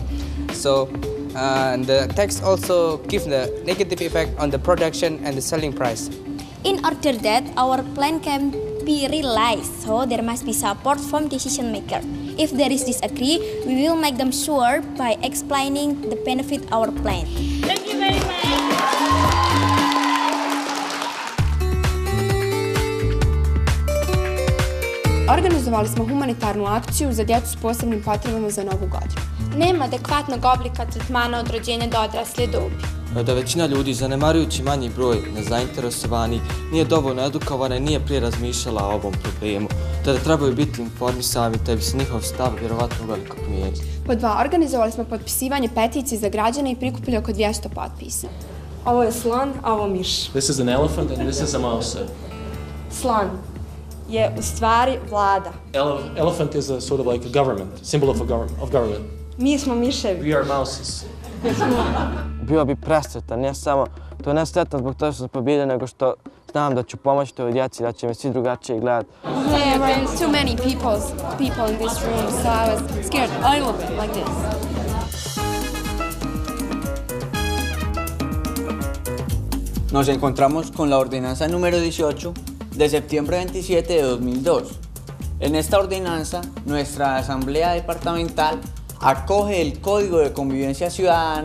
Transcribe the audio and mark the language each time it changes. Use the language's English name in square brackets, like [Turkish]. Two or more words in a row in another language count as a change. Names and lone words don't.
[English] So the tax also give the negative effect on the production and the selling price. In order that our plan can be realized, so there must be support from decision maker. If there is disagree, we will make them sure by explaining the benefit of our plan. Thank you very much. [Bosnian] Organizovali smo humanitarnu akciju za djecu s posebnim potrebama za Novu godinu. Nema adekvatnog oblika tretmana od rođenja do odrasle dobi. Da većina ljudi, zanemarujući manji broj nezainteresovanih, nije dovoljno edukovana i nije prije razmišljala o ovom problemu, te da trebaju biti informisani, te bi se njihov stav vjerovatno veliko promijenio. Pod 2. Organizovali smo potpisivanje peticije za građane i prikupili oko 200 potpisa. Ovo je slon, a ovo miš. [English] This is an elephant and this is a mouse. [Bosnian] Slon je u stvari vlada. [English] Elephant is a sort of like a government, symbol of government. [Bosnian] Mi smo miševi. [English] We are mouses. [Bosnian] Bio bi presretan, ne samo, to ne sretan zbog toga što sam pobjedio, nego što znam da ću pomoći toj djeci, da će me svi drugačije gledati. [English] There were too many people in this room, so I was scared a little bit like this. [Spanish] Nos encontramos con la ordenanza número 18 de septiembre 27 de 2002. En esta ordenanza, nuestra asamblea departamental acoge el Código de Convivencia Ciudadana.